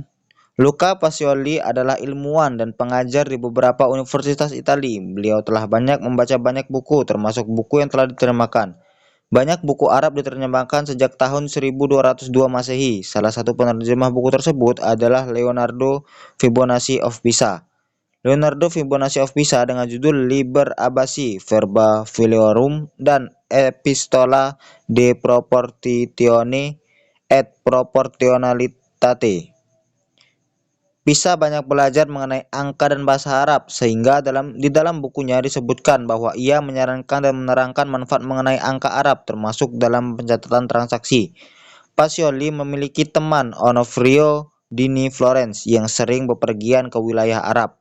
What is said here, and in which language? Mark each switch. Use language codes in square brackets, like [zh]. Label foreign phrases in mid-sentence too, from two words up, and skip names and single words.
[id] Luca Pacioli adalah ilmuwan dan pengajar di beberapa universitas Italia. Beliau telah banyak membaca banyak buku, termasuk buku yang telah diterjemahkan. Banyak buku Arab diterjemahkan sejak tahun 1202 Masehi. Salah satu penerjemah buku tersebut adalah Leonardo Fibonacci of Pisa. Leonardo Fibonacci of Pisa dengan judul Liber Abbasi Verba Filiorum dan Epistola de Proportione et Proportionalitate. Pisa banyak belajar mengenai angka dan bahasa Arab, sehingga di dalam bukunya disebutkan bahwa ia menyarankan dan menerangkan manfaat mengenai angka Arab, termasuk dalam pencatatan transaksi. Pacioli memiliki teman Onofrio Dini Florence yang sering bepergian ke wilayah Arab.